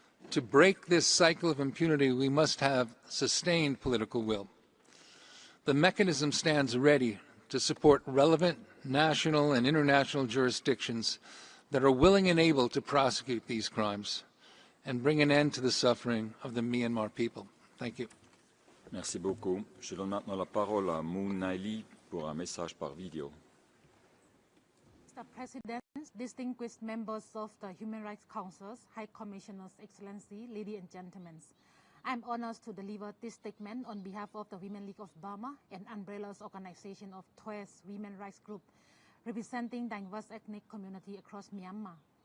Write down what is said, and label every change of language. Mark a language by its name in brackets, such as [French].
[English] To break this cycle of impunity, we must have sustained political will. The mechanism stands ready to support relevant national and international jurisdictions that are willing and able to prosecute these crimes and bring an end to the suffering of the Myanmar people. Thank you. [French] Merci beaucoup. Je donne maintenant la parole à Moon Naili pour un message par vidéo. [English] Mr. President, distinguished members of the Human Rights Council, High Commissioners, Excellency, ladies and gentlemen, I am honored to deliver this statement on behalf of the Women League of Burma, an umbrella organization of 12 women rights groups representing diverse ethnic communities across Myanmar.